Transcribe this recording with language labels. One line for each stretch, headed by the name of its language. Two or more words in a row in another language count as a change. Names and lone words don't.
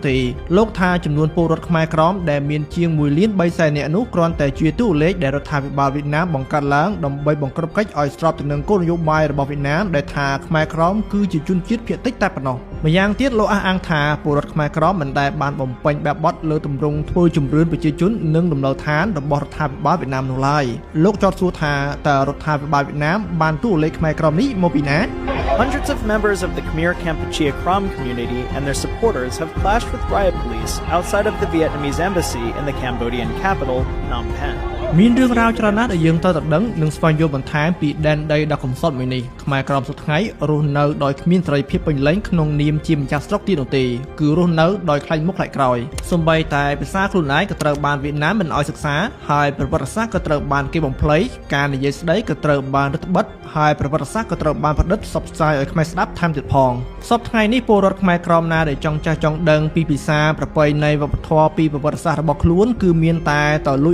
Khmer: ទេលោកថាចំនួនពលរដ្ឋខ្មែរក្រមដែលមានជាង1លាន3សែននាក់នោះគ្រាន់តែជាតួលេខដែលរដ្ឋាភិបាលវៀតណាមបង្កើតឡើងដើម្បីបង្ក្រប់កិច្ចឲ្យស្របទៅនឹងគោលនយោបាយរបស់វៀតណាមដែលថាខ្មែរក្រមគឺជាជនជាតិភាគតិចតែប៉ុណ្ណោះម្យ៉ាងទៀតលោកអះអាងថាពលរដ្ឋខ្មែរក្រមមិនដែលបានបំពេញបែបបទលើទម្រង់ធ្វើជំរឿនប្រជាជននិងដំណើរឋានរបស់រដ្ឋាភិបាលវៀតណាមនោះឡើយលោកចោទសួរថាតើរដ្ឋាភិបាលវៀតណាមបានតួលេខខ្មែរក្រមនេះមកពីណា
English: Hundreds of members of the Khmer Kampuchea Krom community and their supporters have clashed with riot police outside of the Vietnamese embassy in the Cambodian capital, Phnom Penh.
Khmer: មានរឿងរ៉ាវច្រើនណាស់ដែលយើងត្រូវតែដឹងនិងស្វែងយល់បន្ថែមពីដែនដីដ៏កំសត់មួយនេះខ្មែរក្រមសប្តាហ៍ថ្ងៃរស់នៅដោយគ្មានសេរីភាពពេញលេញក្នុងនាមជាម្ចាស់ស្រុកទៀតនោះទេគឺរស់នៅដោយខ្លាចមុខខ្លាចក្រោយសូម្បីតែភាសាខ្លួនឯងក៏ត្រូវបានវៀតណាមមិនអោយសិក្សាហើយប្រវត្តិសាស្ត្រក៏ត្រូវបានគេបំភ្លៃការនិយាយស្ដីក៏ត្រូវបានរឹតបន្តឹងហើយប្រវត្តិសាស្ត្រក៏ត្រូវបានប្រឌិតផ្សព្វផ្សាយឲ្យខ្មែរស្ដាប់ថែមទៀតផងសប្តាហ៍ថ្ងៃនេះពលរដ្ឋខ្មែរក្រមណាដែលចង់ចាស់ចង់ដឹងពីភាសាប្រពៃណីវប្បធម៌ពីប្រវត្តិសាស្ត្ររបស់ខ្លួនគឺមានតែតលួច